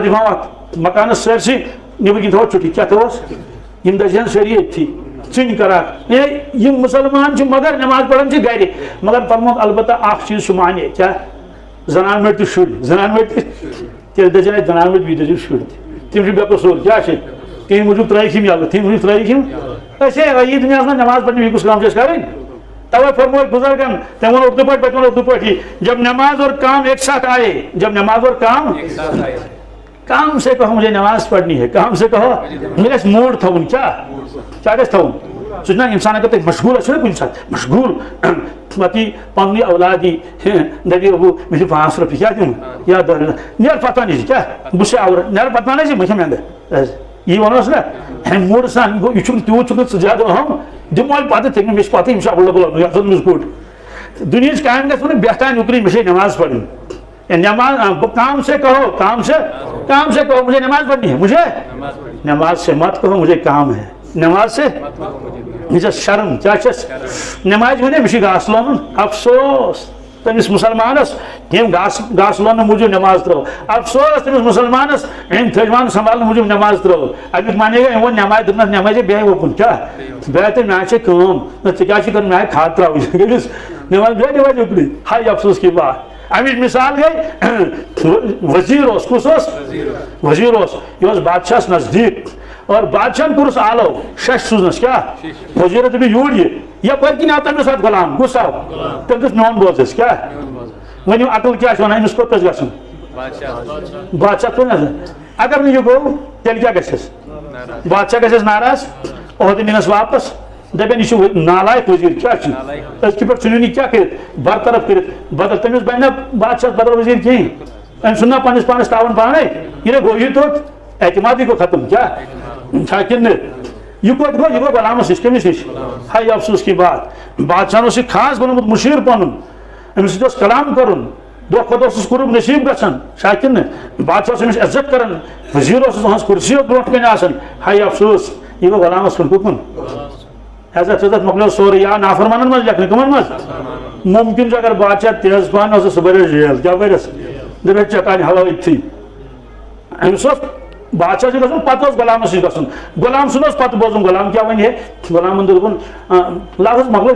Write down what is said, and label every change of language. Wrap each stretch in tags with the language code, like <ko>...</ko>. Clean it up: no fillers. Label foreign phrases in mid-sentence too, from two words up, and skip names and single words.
<ks>دِمہو اتھ مکانس سٲرسٕے نیٚبرۍ کِنۍ تھاوو چُٹھی کیٛاہ تھاووس یِم دٔزہن سٲری أتھی ژِنہِ کراکھ ہے یِم مُسلمان چھِ مگر نماز پران چھِ گرِ مگر فرموکھ البتہ اکھ چیٖز چھُ مانے کیٛاہ زنان مٔٹۍ تہٕ شُرۍ زنان مٔٹۍ تہِ تیٚلہِ دٔزن اَتہِ زنان مٔٹۍ بیٚیہِ دٔزِو شُرۍ تہِ تِم چھِ بے قصوٗر کیٛاہ چھِ تِہنٛدِ موٗجوٗب ترٲیِکھ یِم یَلہٕ تِہنٛدِ موٗجوٗب ترٲیِکھ یِم أسۍ ہے یہِ دُنیاہس منٛز نماز پرنہِ بیٚیہِ کُس کٲم چھِ اَسہِ کَرٕنۍ توے فرمو بزرگن تٔمۍ ووٚن اردو پٲٹھۍ پتہٕ ووٚن اردو پٲٹھی</ks> <ur>جب نماز اور کام ایک ساتھ آئے جب نماز اور کام سے کہو مجھے نماز پڑھنی ہے</ur> <ks>کام سے کہو مےٚ گژھِ موڈ تھاوُن کیٛاہ گژھِ تھاوُن سُہ چھُنہ اِنسان اگر تُہۍ مشغوٗل ٲسِو نہ کُنہِ ساتہٕ مشغوٗل پتہٕ یی پننُے اولاد یی دپہِ ابوٗ مےٚ چھِ 5 رۄپیہِ کیٛاہ دِمہٕ یا 10 نیر پتہٕ نِش کیٛاہ بہٕ چھُس آوُر نیر پتہٕ نہ بہٕ کھٮ۪مہٕ انٛدر یی وَنوس نہ موٗڈٕ سان گوٚو یہِ چھُنہٕ تیوٗت چھُنہٕ ژٕ زیادٕ اہم دِموے پتہٕ تٔمۍ مےٚ چھِ پتہٕ یِم چھِ اَوَلیبٕل یَتھ منٛز کوٚٹ دُنہِچ کامہِ گژھِ وَنُن بہتان اُکنٕے مےٚ چھے نماز پڑھٕنۍ</ks> <ur>نماز کام سے کہو مجھے نماز پڑھنی ہے مجھے نماز سے مت کہو مجھے کام ہے</ur> <ks>نماز سے مےٚ چھےٚ شرم کیٛاہ چھَس نمازِ وَنے مےٚ چھُ گاسہٕ لونُن افسوس تٔمِس مُسلمانس ییٚمۍ گاسہٕ لوننہٕ موٗجوٗب نماز ترٲو افسوس تٔمِس مُسلمانس أمۍ تھٔجوان سنبھالنہٕ موٗجوٗب نماز ترٲو امیُک معنی گوٚو أمۍ ووٚن نمازِ دوٚپنس نمازے بیٚہہِ اوکُن کیٛاہ بیٚہہِ تہٕ مےٚ چھے کٲم نہ ژےٚ کیٛاہ چھُے کَرُن مےٚ آیہِ کھاد ترٛاوٕنۍ کٔمِس نماز بیٚہہِ نمازِ اُکنٕے</ks> <ur>ہاے افسوس کی بات</ur> <ks>امِچ مثال گٔے وزیٖر اوس کُس اوس وزیٖر اوس یہِ اوس بادشاہس نزدیٖک اور بادشاہن کوٚرُس آلو شش سوٗزنس کیٛاہ وزیٖرن دوٚپ یور یہِ یپٲرۍ کِنۍ آو تٔمِس اتھ غلام کُس آو تٔمۍ دوٚپ میون بوز اَسہِ کیٛاہ ؤنِو عقل کیٛاہ چھِ ونان أمِس کوٚت پَزِ گژھُن بادشاہ کُن حظ اگر نہٕ یہِ گوٚو تیٚلہِ کیٛاہ گژھٮ۪س بادشاہ گژھٮ۪س ناراض عہدٕ نِنس واپس دپن یہِ چھُ نالایق وزیٖر کیٛاہ چھُ أزکہِ پٮ۪ٹھ ژھٕنِو نہٕ کیٛاہ کٔرِتھ برطرف کٔرِتھ بدل تٔمِس بنہِ نہ بادشاہس بدل وزیٖر کِہینۍ أمۍ ژھُن نہ پننِس پانس تاوان پانے یہِ نہ گوٚو یہِ توٚت اعتمادٕے گوٚو ختم کیٛاہ چھا کِنہٕ یہ کوت گو یہ گو غلامس نش کمس نش</ks> <ur>ہائی افسوس کی بات</ur> <ks>بادشاہ خاص بنوت مشیر پن امس سۭتۍ کلام کرن دہ کھۄتہٕ اوسُس قرب نصیب گژھان شاکن بادشاہ امس عزت کران وزیر اوسُس کرسی برونٛٹھ کَنۍ آسان ہائی افسوس یہ گو غلامس کُن کُکُن عزت عزت مۄکلیو سورُے یا نافرمانن منٛز لیکھنہٕ کٕمن منٛز ممکن اگر بادشاہ تیز پہن اوس سُہ بٔرِس جیل کیٛاہ بٔرِس دپیس چکانہِ ہوا أتھی أمِس اوس بادشاہ سے گژھُن پتہٕ اوس غلامس نِش گژھُن غلام سُنٛد اوس پتہٕ بوزُن غلام کیٛاہ وَنہِ ہے غلامن دوٚپُن لفظ مۄکلٲے</ks>